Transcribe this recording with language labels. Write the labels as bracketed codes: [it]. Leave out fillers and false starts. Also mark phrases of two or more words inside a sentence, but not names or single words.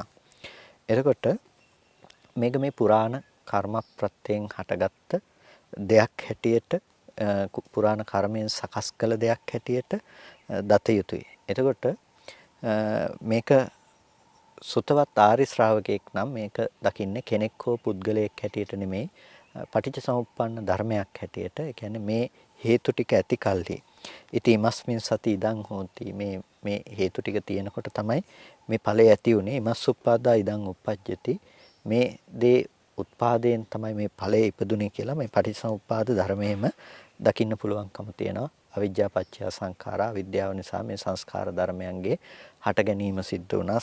[si] එතකොට මේක මේ පුරාණ කර්ම ප්‍රත්‍යයෙන් හටගත්ත දෙයක් හැටියට පුරාණ කර්මයෙන් සකස් කළ දෙයක් හැටියට දත යුතුයි. එතකොට මේක සුතවත් ආරි ශ්‍රාවකෙක් නම් මේක දකින්නේ කෙනෙක් හෝ පුද්ගලයෙක් හැටියට නෙමෙයි පටිච්චසමුප්පන්න ධර්මයක් හැටියට. ඒ කියන්නේ මේ හේතු ටික ඇති කල්හි [pi] ඉතිමස්මින් සති ඉදං හෝති [si] මේ හේතු ටික තියෙනකොට තමයි මේ ඵලය ඇති උනේ. [pi] ඉමස්සුප්පාදා ඉදං උප්පජ්ජති [si] මේ දේ උත්පාදයෙන් තමයි මේ ඵලය ඉපදුනේ කියලා මේ පටිච්චසමුප්පාද ධර්මයේම දකින්න පුළුවන්කම තියෙනවා. [pi] අවිද්‍යා පත්‍ය සංඛාරා [si] විද්‍යාව නිසා මේ සංස්කාර ධර්මයන්ගේ හට ගැනීම සිද්ධ වුණා.